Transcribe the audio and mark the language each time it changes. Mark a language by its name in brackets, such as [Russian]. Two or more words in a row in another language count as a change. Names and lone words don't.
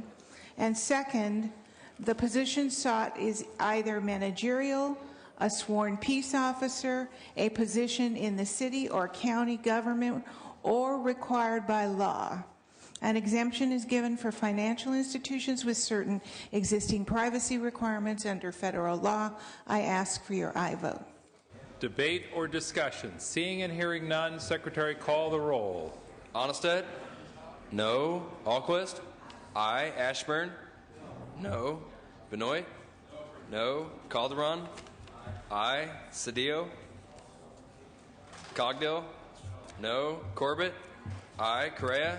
[English] And second, the position sought is either managerial, a sworn peace officer, a position in the city or county government, or required by law. An exemption is given for financial institutions with certain existing privacy requirements under federal law. I ask for your aye vote. Debate or discussion? Seeing and hearing none, Secretary, call the roll. Onnested? No. Alquist? Aye. Ashburn? No. Benoit? No. Calderon? Aye. Cedillo? Cogdill? No. Corbett? Aye. Correa?